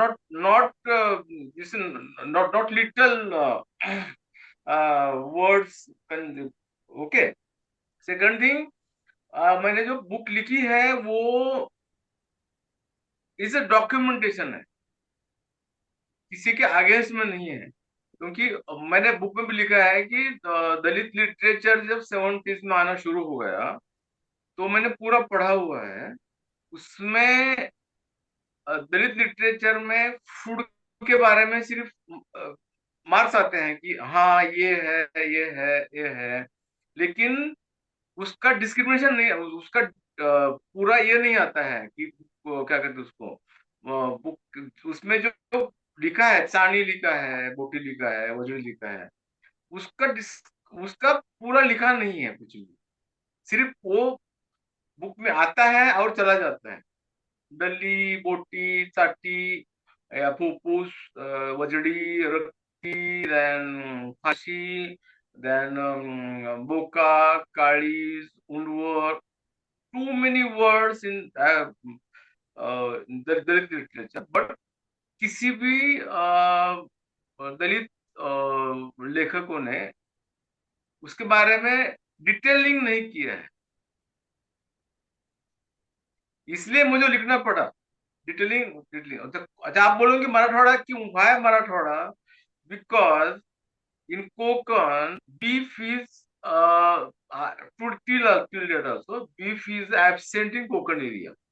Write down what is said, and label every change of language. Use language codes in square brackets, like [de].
[en] Not this is not little words. Okay. [hi] Second thing, मैंने जो book लिखी है वो इज अ डॉक्यूमेंटेशन है, किसी के अगेंस्ट में नहीं है. क्योंकि मैंने बुक में भी लिखा है कि दलित लिटरेचर जब 70s में आना शुरू हो गया तो मैंने पूरा पढ़ा हुआ है. उसमें दलित लिटरेचर में फूड के बारे में सिर्फ मार्क्स आते हैं कि हाँ ये है ये है ये है, लेकिन उसका डिस्क्रिमिनेशन नहीं, उसका पूरा ये नहीं आता है कि क्या कहते हैं उसको. बुक उसमें जो लिखा है, चाणी लिखा है, बोटी लिखा है, वजरी लिखा है, उसका उसका पूरा लिखा नहीं है कुछ भी. सिर्फ वो बुक में आता है और चला जाता है. [mr] दली, बोटी, चाटी या फुफ्फुस, वजडी, रक्ती, देन फाशी, देन बोका, काळीज, उंडवर. [en] Too many words in Dalit literature. [hi] But किसी भी दलित लेखकों ने उसके बारे में डिटेलिंग नहीं किया है, इसलिए मुझे लिखना पड़ा. Detailing detailing. अच्छा, आप बोलोगे मराठवाड़ा क्यों है Marathwada? [en] Because in Konkan beef is till date also beef is absent in Konkan area.